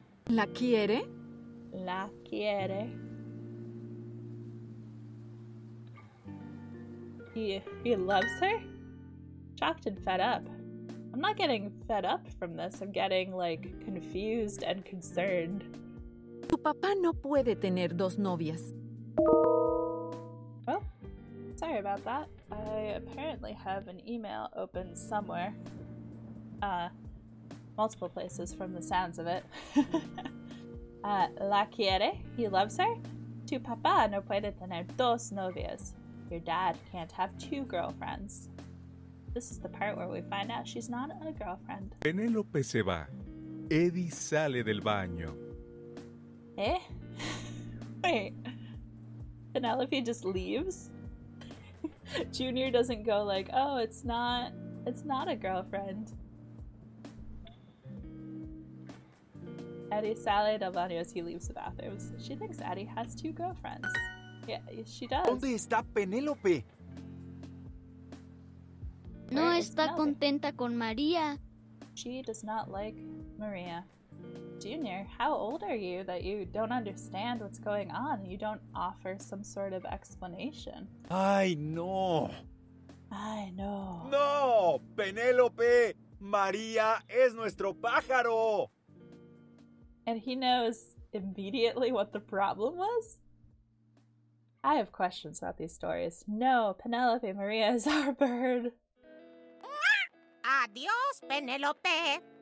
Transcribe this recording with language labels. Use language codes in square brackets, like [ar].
[es] ¿La quiere? La quiere. [en] He loves her? Shocked and fed up. I'm not getting fed up from this. I'm getting, like, confused and concerned. [es] Tu papá no puede tener dos novias. [en] Oh, sorry about that. I apparently have an email open somewhere. Multiple places from the sounds of it. [es] La quiere? [en] He loves her? [es] Tu papá no puede tener dos novias. [en] Your dad can't have two girlfriends. This is the part where we find out she's not a girlfriend. [es] Penélope se va. Eddie sale del baño. [en] Eh? Wait. Penelope just leaves? Junior doesn't go like, oh, it's not a girlfriend. [es] Eddie sale del baño [en] as he leaves the bathrooms. She thinks Eddie has two girlfriends. Yeah, she does. [es] ¿Dónde está Penélope? No [en] Where is [es] está [en] Penelope? [es] contenta con María. [en] She does not like Maria. Junior, how old are you that you don't understand what's going on? You don't offer some sort of explanation. [es] ¡Ay, no! [en] I know. [es] ¡No! ¡Penélope! ¡María es nuestro pájaro! [en] And he knows immediately what the problem was? I have questions about these stories. No, Penelope Maria is our bird. [es] Adiós, Penélope.